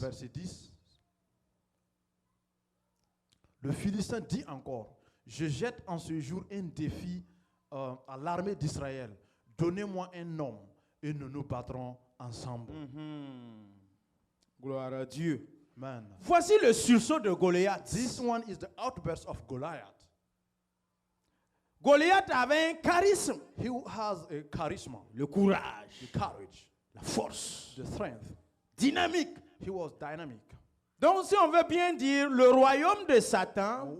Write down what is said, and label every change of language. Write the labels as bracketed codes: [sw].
[fr] Verset 10. Le Philistin dit encore, je jette en ce jour un défi à l'armée d'Israël, donnez-moi un homme et nous nous battrons ensemble. Gloire à Dieu. [en] Man. [fr] Voici le sursaut de Goliath. [en] This one is the outburst of Goliath. [fr] Goliath avait un charisme, [en] He has a charisma, [fr] le courage, [en] the courage, [fr] la force, [en] the strength. [fr] dynamique. [en] He was dynamic. [fr] Donc si on veut bien dire, le royaume de Satan